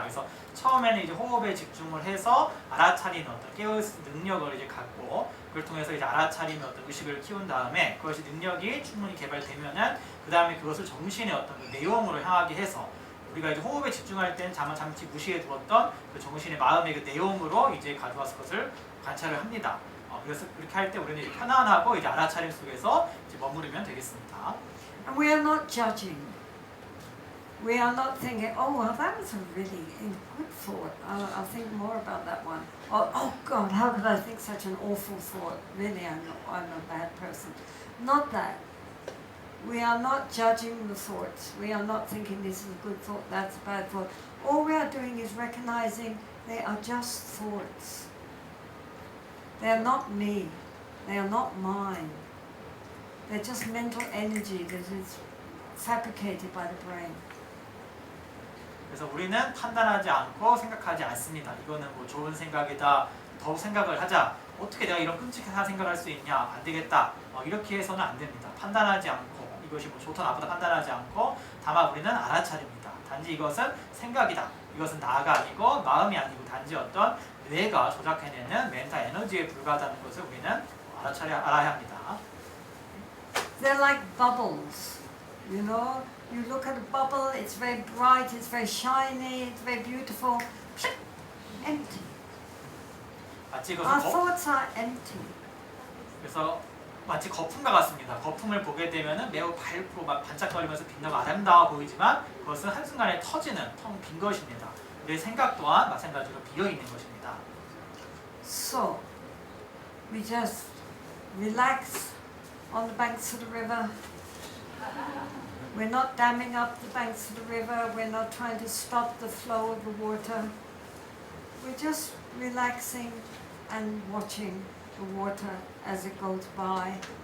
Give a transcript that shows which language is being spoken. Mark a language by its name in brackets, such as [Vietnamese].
[Korean] 그래서 처음에는 이제 호흡에 집중을 해서 알아차리는 어떤 깨어있을 능력을 이제 갖고 그걸 통해서 이제 알아차리는 어떤 의식을 키운 다음에 그것이 능력이 충분히 개발되면은 그 다음에 그것을 정신의 어떤 그 내용으로 향하게 해서 우리가 이제 호흡에 집중할 때는 잠시 무시해 두었던 그 정신의 마음의 그 내용으로 이제 가져와서 그것을 관찰을 합니다. 그래서 그렇게 할 때 우리는 이제 편안하고 이제 알아차림 속에서 이제 머무르면 되겠습니다. [English] And we are not judging. We are not thinking, oh, well, that was a really good thought. I'll think more about that one. Or, oh, God, how could I think such an awful thought? Really, I'm a bad person. Not that. We are not judging the thoughts. We are not thinking this is a good thought, that's a bad thought. All we are doing is recognizing they are just thoughts. They are not me. They are not mine. They're just mental energy that is fabricated by the brain. [Korean] 그래서 우리는 판단하지 않고 생각하지 않습니다. 이거는 뭐 좋은 생각이다. 더욱 생각을 하자. 어떻게 내가 이런 끔찍한 생각을 할 수 있냐? 안 되겠다. 이렇게 해서는 안 됩니다. 판단하지 않고 이것이 뭐 좋다 나쁘다 판단하지 않고 다만 우리는 알아차립니다. 단지 이것은 생각이다. 이것은 나가 아니고 마음이 아니고 단지 어떤 뇌가 조작해내는 멘탈 에너지에 불과하다는 것을 우리는 알아야 합니다. [English] They're like bubbles, you know. You look at a bubble, it's very bright, it's very shiny, it's very beautiful. Empty. [Korean] 마치 [English] Our [Korean] 이것은 [English] thoughts are empty. [Korean] 그래서 마치 거품과 같습니다. 거품을 보게 되면은 매우 밝고 막 반짝거리면서 빛나고 아름다워 보이지만 그것은 한순간에 터지는 텅 빈 것입니다. 우리의 생각 또한 마찬가지로 비어 있는 것입니다. [English] So, we just relax on the banks of the river. We're not damming up the banks of the river. We're not trying to stop the flow of the water. We're just relaxing and watching the water as it goes by.